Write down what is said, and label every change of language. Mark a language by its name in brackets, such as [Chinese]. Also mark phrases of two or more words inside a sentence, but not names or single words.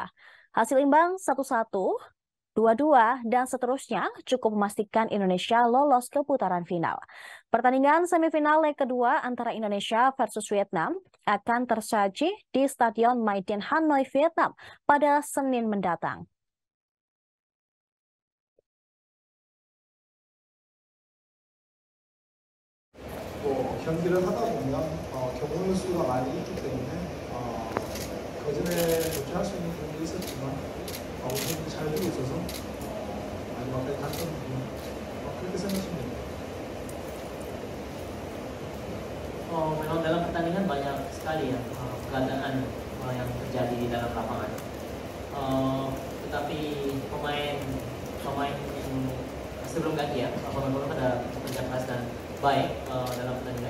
[Indonesian] Hasil imbang 1-1, 2-2, dan seterusnya cukup memastikan Indonesia lolos ke putaran final. Pertandingan semifinal leg kedua antara Indonesia versus Vietnam akan tersaji di Stadion Mai Dien Hanoi, Vietnam pada Senin mendatang. [Korean] 경기를 하다 보면 경우의 수가 많이 있기 때문에 거전에 도출할 수 있는 부분도 있었지만 우선이 잘 되고 있어서 마지막까지 갔던 부분 그렇게 생각합니다. [Indonesian] Memang dalam pertandingan banyak sekali ya keadaan yang terjadi di dalam lapangan. Tetapi pemain yang sebelum ganti ya, pemain-pemain pada bekerja keras dan baik dalam pertandingan.